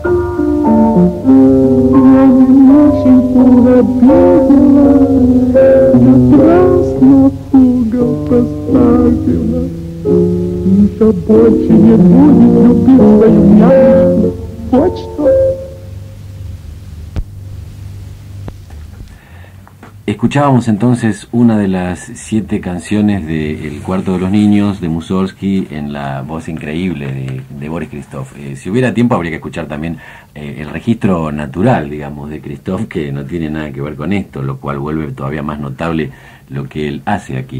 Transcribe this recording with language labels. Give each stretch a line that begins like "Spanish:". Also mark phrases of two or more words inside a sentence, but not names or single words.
Russian: Я Мишеньку обидела, напрасно в угол поставила. Миша больше не будет любить свою нянюшку. Вот что.
Spanish: Escuchábamos entonces una de las 7 canciones de El cuarto de los niños de Mussorgsky en la voz increíble de Boris Christoff. Si hubiera tiempo habría que escuchar también el registro natural, digamos, de Christoff, que no tiene nada que ver con esto, lo cual vuelve todavía más notable lo que él hace aquí.